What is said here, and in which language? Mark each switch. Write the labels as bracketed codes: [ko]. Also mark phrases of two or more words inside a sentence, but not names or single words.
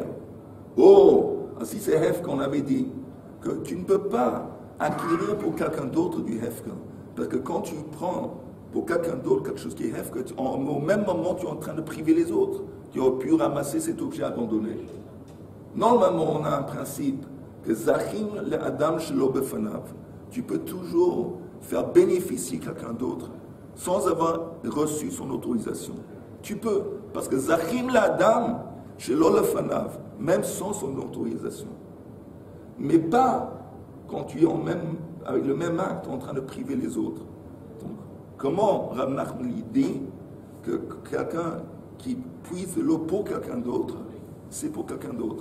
[fr] Oh, si c'est Hefker, on avait dit que tu ne peux pas acquérir pour quelqu'un d'autre du Hefker. Parce que quand tu prends pour quelqu'un d'autre quelque chose qui est Hefker, au même moment, tu es en train de priver les autres qui ont pu ramasser cet objet abandonné. Normalement, on a un principe que [he] זכין לאדם שלא בפניו. [fr] Tu peux toujours faire bénéficier quelqu'un d'autre sans avoir reçu son autorisation. Tu peux, parce que [he] זכין לאדם שלא בפניו, [fr] même sans son autorisation. Mais pas quand tu es avec le même acte en train de priver les autres. Donc, comment Rav Nachman dit que quelqu'un qui puise de l'eau pour quelqu'un d'autre, c'est pour quelqu'un d'autre?